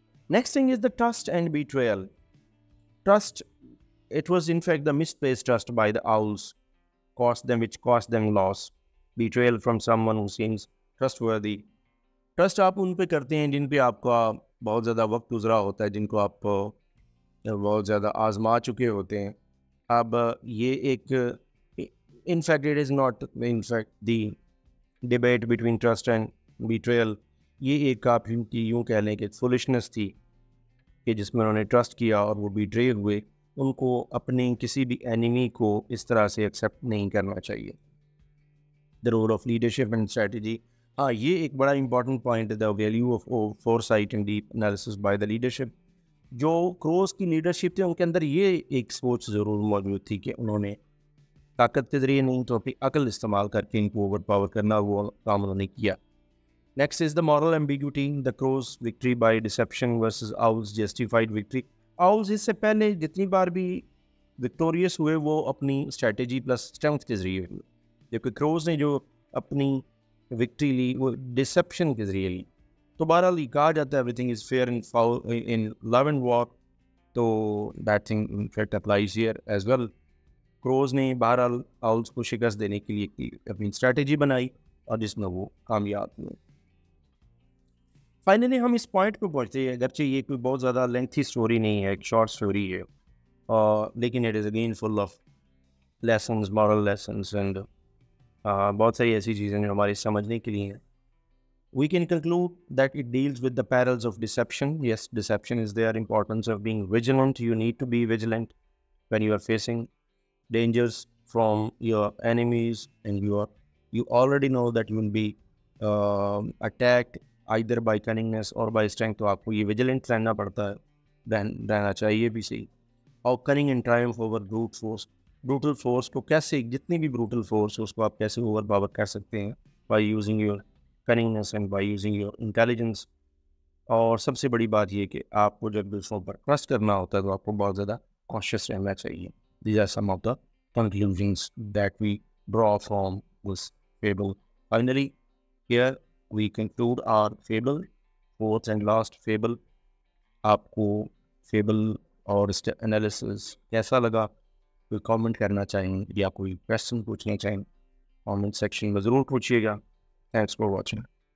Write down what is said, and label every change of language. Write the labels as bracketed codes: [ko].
[en] Next thing is the trust and betrayal. Trust, it was in fact the misplaced trust by the owls which cost them loss. Betrayal from someone who seems trustworthy. [ur] Trust آپ ان پہ کرتے ہیں جن پہ آپ کا بہت زیادہ وقت گزرا ہوتا ہے, جن کو آپ بہت زیادہ آزما چکے ہوتے ہیں. اب یہ ایک [en] in fact it is not in fact the debate between trust and betrayal, [ur] یہ ایک آپ یوں کہہ لیں کہ فولشنس تھی کہ جس میں انہوں نے ٹرسٹ کیا اور وہ بیٹرے ہوئے. ان کو اپنے کسی بھی اینیمی کو اس طرح سے ایکسیپٹ نہیں کرنا چاہیے. [en] the role of leadership and strategy, [ur] ہاں یہ ایک بڑا امپورٹنٹ پوائنٹ ہے, [en] The value of foresight and deep analysis by the leadership. [ur] جو کروز کی لیڈرشپ تھی ان کے اندر یہ ایک سوچ ضرور موجود تھی کہ انہوں نے طاقت کے ذریعے نہیں تو اپنی عقل استعمال کر کے ان کو اوور پاور کرنا, وہ کام انہوں نے کیا. [en] Next is the moral ambiguity, the crows victory by deception versus owls justified victory. [ur] آؤلز اس سے پہلے جتنی بار بھی وکٹوریس ہوئے وہ اپنی اسٹریٹجی پلس اسٹرینتھ کے ذریعے ہوئے, جبکہ کروز نے جو اپنی وکٹری لی وہ ڈسیپشن کے ذریعے لی. تو بہرحال یہ کہا جاتا ہے [en] Everything is fair in love and war, تو that thing in fact applies here as well. [ur] Cruise نے بہرحال آؤلز کو شکست دینے کے لیے اپنی اسٹریٹجی بنائی اور جس میں وہ کامیاب ہوئے. فائنلی ہم اس پوائنٹ پہ پہنچتے ہیں, اگرچہ یہ کوئی بہت زیادہ لینتھی اسٹوری نہیں ہے, ایک شارٹ اسٹوری ہے, لیکن [en] it is again full of lessons, moral lessons, and [ur] بہت ساری ایسی چیزیں جو ہماری سمجھنے کے لیے ہیں. [en] We can conclude that it deals with the perils of deception. Yes, deception is there. Importance of being vigilant. You need to be vigilant when you are facing dangers from your enemies, and you already know that you will be attacked either by cunningness or by strength. [ur] تو آپ کو یہ vigilant رہنا پڑتا ہے, رہنا چاہیے بھی صحیح. [en] اور cunning and triumph over brute force. Brutal force [ur] کو کیسے, جتنی بھی [en] brutal force [ur] اس کو آپ کیسے اوور پاور کر سکتے ہیں [en] by using your cunningness and by using your intelligence. [ur] اور سب سے بڑی بات یہ کہ آپ کو جب دوسروں پر ٹرسٹ کرنا ہوتا ہے تو آپ کو بہت زیادہ کانشیس رہنا چاہیے. [en] These are some of the conclusions that we draw from this fable. Finally, here we conclude our fable, fourth and last fable. [ur] آپ کو fable اور اس انالیسس کیسا لگا, کوئی کامنٹ کرنا چاہیں یا کوئی کویشچن پوچھنا چاہیں, کامنٹ سیکشن میں ضرور پوچھیے گا. [en] Thanks for watching.